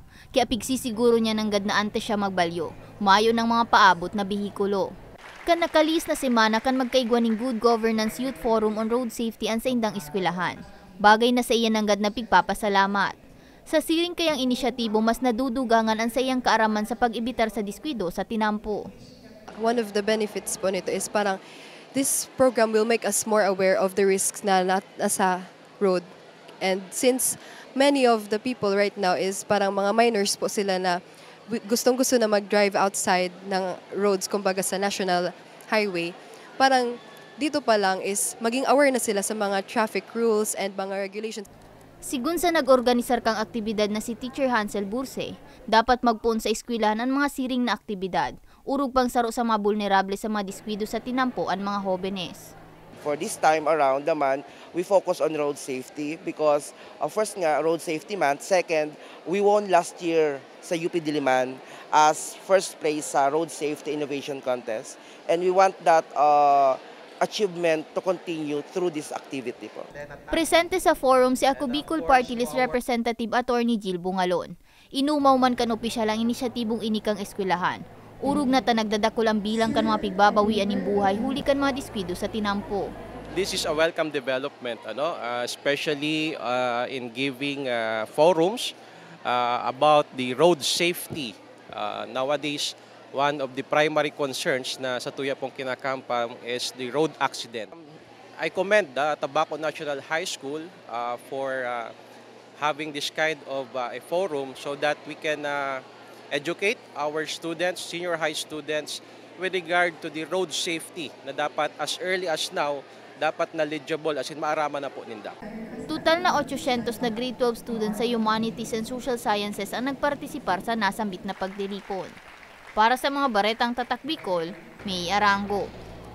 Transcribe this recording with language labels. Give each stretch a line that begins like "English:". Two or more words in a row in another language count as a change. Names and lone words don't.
Bikol: Kaya pigsisiguro niya ng gadnaante siya magbalyo, mayo ng mga paabot na bihikulo. Kan nakalis na semana kan magkaigwaning Good Governance Youth Forum on Road Safety ang sa indang eskwelahan. Bagay na sa iyan ng gad na pigpapasalamat. Sa siring kayang inisyatibo mas nadudugangan ang sa iyang kaaraman sa pag-ibitar sa diskwido sa tinampo.
English: One of the benefits
Filipino: po nito
English: is parang this program will make us more aware of the risks
Filipino: na nasa
English: road. And since many of the people right now is
Filipino: parang mga
English: minors
Filipino: po sila na gustong-gusto na mag-drive
English: outside ng roads,
Filipino: kumbaga sa
English: national highway,
Filipino: parang dito pa lang is maging aware na sila sa mga
English: traffic rules and mga regulations.
Bikol: Sigun sa nag-organisar kang aktibidad na si Teacher Hansel Burse, dapat magpuon sa eskwelahan ang mga siring na aktibidad. Urog pang saro sa mga vulnerable sa mga diskwido sa tinampo ang mga hobenes.
English: For this time around
Filipino: naman,
English: we focus on road safety because first nga, road safety month. Second, we won last year sa UP Diliman as first place sa Road Safety Innovation Contest. And we want that achievement to continue through this activity po.
Bikol: Presente sa forum si Ako Bicol Party List Representative Attorney Jill Bungalon. Inumaw man kan opisyal ang inisyatibong inikang eskwelahan. Urog na nagdadakol ang bilang kan mga pigbabawian ng buhay huli kan mga diskwido sa tinampo.
English: This is a welcome development, especially in giving forums about the road safety. Nowadays, one of the primary concerns
Bikol: na sa tuya pong kinakampam
English: is the road accident. I commend the Tabaco National High School for having this kind of a forum so that we can educate our students, senior high students, with regard to the road safety na dapat as early as now, dapat knowledgeable as in
Bikol: maaraman na po ninda. Total na 800 na grade 12 students sa Humanities and Social Sciences ang nagpartisipar sa nasambit na pagdiripon. Para sa mga baretang tatak Bicol, May Arango.